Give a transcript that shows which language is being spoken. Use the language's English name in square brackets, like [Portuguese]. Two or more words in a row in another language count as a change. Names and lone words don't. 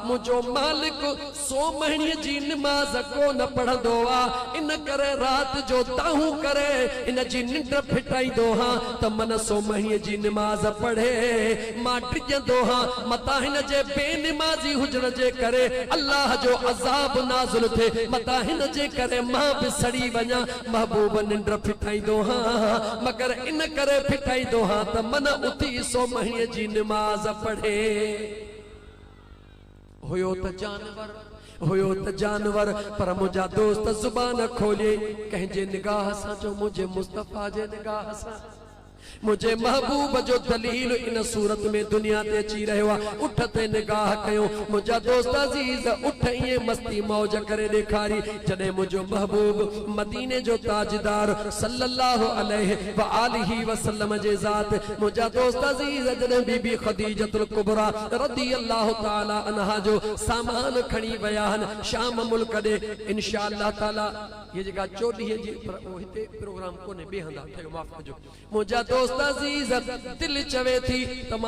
[Sindhi] मुझो मालिक 100 महीने जी नमाज को न पढ़ंदो आ इन करे रात जो ताहू करे इन जी निंड फिटाईंदो हां त मन 100 महीने जी नमाज पढ़े मां टिजंदो हां मता हिन जे बेनमाजी हुजण जे करे अल्लाह जो अज़ाब नाज़िल थे मता हिन जे करे मां भी सड़ी वञा महबूब निंड फिटाईंदो हां मगर इन करे फिटाईंदो हां त मन उथी 100 महीने जी नमाज पढ़े हुयो त जानवर पर मुझा दोस्त जुबान खोले कंहिंजे निगाह सां जो मुझे मुस्तफ़ा जे निगाह सां मुझे महबूब जो दलील इन सूरत में दुनिया ते अची रहियो आहे उठ ते निगाह कयो मुझा दोस्त अजीज उठ ये मस्ती मौज करे ॾेखारी जॾहिं मुझो महबूब मदीने जो ताजदार [Arabic] صلى الله عليه وآله وسلم [Sindhi] जे ज़ात मुझा दोस्त अजीज जॾहिं बीबी खदीजतुल कुबरा [Arabic] رضي الله تعالى عنها [Sindhi] जो सामान खणी विया आहिनि शाम मुल्क ॾे [Arabic] إن شاء الله تعالى [Sindhi] ये जगह 24 जी हिते प्रोग्राम कोने बेहंदा ठयो माफ कजो मुझा दोस्त अजीज दिल चवे थी तमा